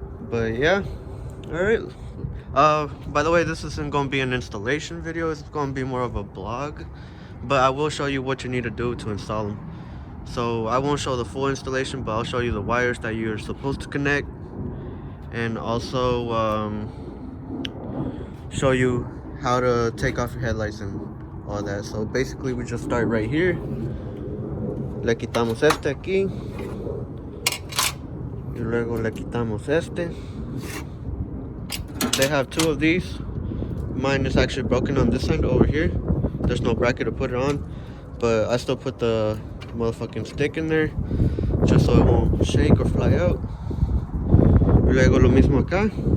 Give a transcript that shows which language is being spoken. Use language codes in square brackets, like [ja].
[en] But yeah, all right. By the way, this isn't gonna be an installation video, it's gonna be more of a blog, but I will show you what you need to do to install them. So I won't show the full installation, but I'll show you the wires that you're supposed to connect, and also show you how to take off your headlights and all that. So basically we just start right here. [es] Le quitamos este aquí y luego le quitamos este. [en] They have two of these. Mine is actually broken on this side over here. There's no bracket to put it on, but I still put the motherfucking stick in there just so it won't shake or fly out. [es] Luego lo mismo acá.